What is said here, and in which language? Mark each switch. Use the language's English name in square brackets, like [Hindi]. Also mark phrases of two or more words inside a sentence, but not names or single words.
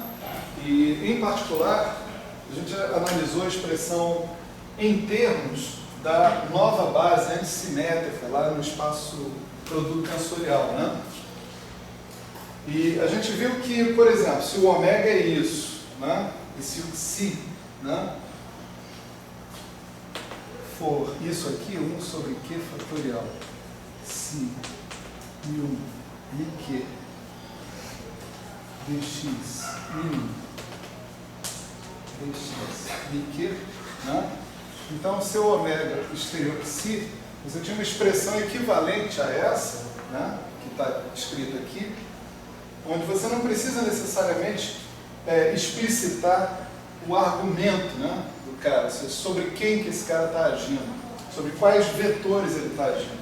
[Portuguese] E, em particular, a gente analisou a expressão em termos da nova base antissimétrica lá no espaço produto tensorial, né? E a gente viu que, por exemplo, se o ômega é isso, né? E se o Psi, né, for isso aqui, 1 sobre Q fatorial, Psi, mi1, miQ, dx, mi1, dx, miQ, né? Então, o seu ômega exterior Psi, você tinha uma expressão equivalente a essa, né, que está escrita aqui, onde você não precisa necessariamente explicitar o argumento, né, do cara, sobre quem que esse cara está agindo, sobre quais vetores ele está agindo.